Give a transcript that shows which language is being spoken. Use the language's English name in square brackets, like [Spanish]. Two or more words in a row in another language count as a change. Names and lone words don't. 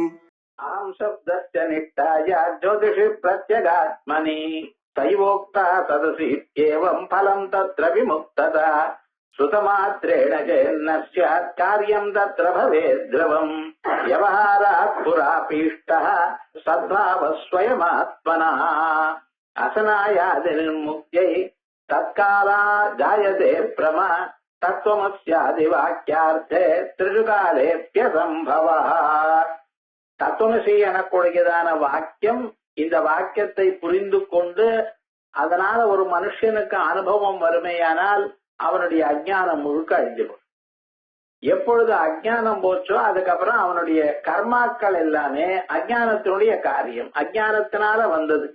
[Sanskrit] अहं शब्दस्य निष्ठाय ज्योतिषि प्रत्यगात्मनि तैवोक्ता सदसि एवं फलं तत्र विमुक्तता श्रुतमात्रेण चेन्न स्यात् कार्यं तत्र भवेत् ध्रुवम् व्यवहारात् पुरापीष्टः सद्भावः स्वयमात्मनः असनायादिनिर्मुक्त्यै तत्काला जायते प्रमा तत्त्वमस्यादिवाक्यार्थे त्रिषु कालेऽप्यसम्भवः [Tamil] தத்துவமசி எனக்கூடியதான வாக்கியம் இந்த வாக்கியத்தை புரிந்து கொண்டு அதனால ஒரு மனுஷனுக்கு அனுபவம் வறுமையானால் அவனுடைய அஜ்ஞானம் முழுக்க அழிஞ்சிடும். எப்பொழுது அஜ்ஞானம் போச்சோ அதுக்கப்புறம் அவனுடைய கர்மாக்கள் எல்லாமே அஜ்ஞானத்தினுடைய காரியம், அஜ்ஞானத்தினால வந்தது.